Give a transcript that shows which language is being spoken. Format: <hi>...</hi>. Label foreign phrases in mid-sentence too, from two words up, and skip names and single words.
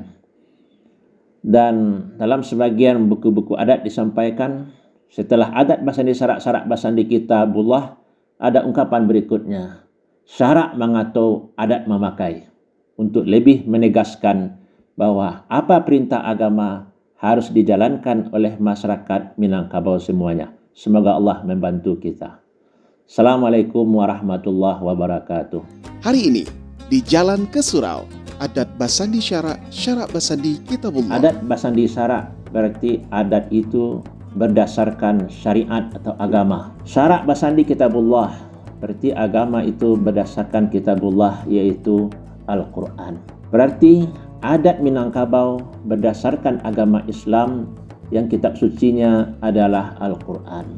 <id>Dan dalam sebagian buku-buku adat disampaikan, setelah</id> <min>adat basandi, syarat basandi kitabullah,</min> <id>ada ungkapan berikutnya, syarak mengatur adat memakai, untuk lebih menegaskan bahwa apa perintah agama harus dijalankan oleh masyarakat Minangkabau semuanya. Semoga Allah membantu kita.</id> <ar>Assalamualaikum warahmatullahi wabarakatuh.</ar> <id>Hari ini di Jalan ke Surau,</id> <min>adat basandi syarak basandi kitabullah. Adat basandi syarak</min> <id>berarti adat itu berdasarkan syariat atau agama.</id> <min>Syarak basandi kitabullah</min> <id>berarti agama itu berdasarkan kitabullah, yaitu Al-Quran. Berarti adat Minangkabau berdasarkan agama Islam yang kitab sucinya adalah Al-Quran.</id>